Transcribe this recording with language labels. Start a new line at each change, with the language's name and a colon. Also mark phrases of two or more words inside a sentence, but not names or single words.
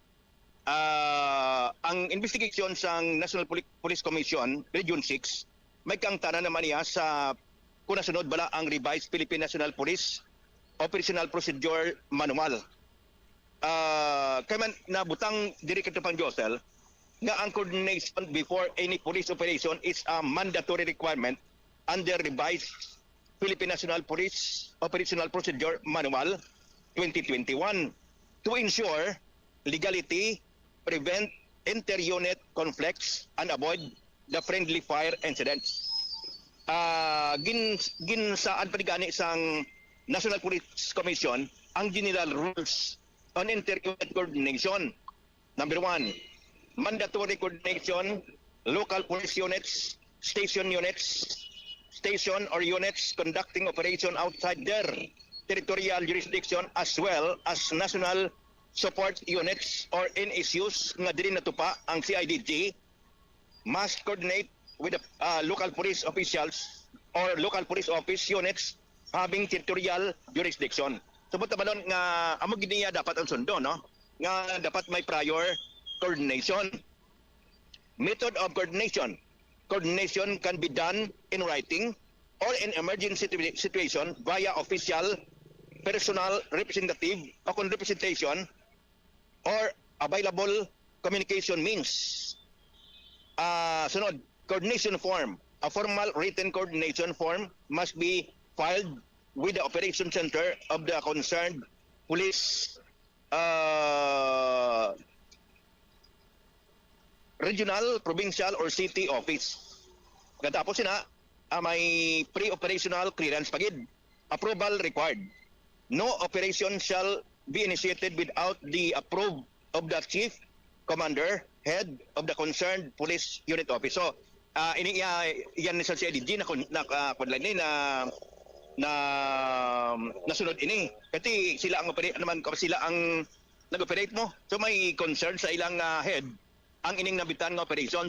Hiligaynon: Ang investigation sa National Police Commission Region 6 may kaangtanan naman niya sa kung nasunod bala ang revised Philippine National Police Operational Procedure Manual. Kaya man nabutang diri Katropang Josel nga ang
English: coordination before any police operation is a mandatory requirement under revised Philippine National Police Operational Procedure Manual 2021 to ensure legality, prevent inter-unit conflicts, and avoid the friendly fire incidents.
Hiligaynon: Ginsaan pa gani sang National Police Commission ang
English: general rules on inter-unit coordination. Number 1, mandatory coordination, local police units, station or units conducting operation outside their territorial jurisdiction as well as national support units or NSUs
Hiligaynon: nga dili natupa ang CIDG
English: must coordinate with the local police officials or local police office units having territorial jurisdiction.
Hiligaynon: Subot naman nga amo giniya dapat ang sundo no nga dapat may prior coordination.
English: Method of coordination. Coordination can be done in writing or in emergency situation via official, personal representative o representation or available communication means. Sunod, coordination form. A formal written coordination form must be filed with the operation center of the concerned police regional, provincial, or city office.
Hiligaynon: Katapos na, may
English: pre-operational clearance
Hiligaynon: pagid.
English: Approval required. No operation shall be initiated without the approval of the chief commander, head of the concerned police unit office.
Hiligaynon: So, yan ni sa CIDG nasunod ini. Kasi sila ang operate naman, sila ang nag-operate mo. So may concern sa ilang head ang ining nabitan nga operation.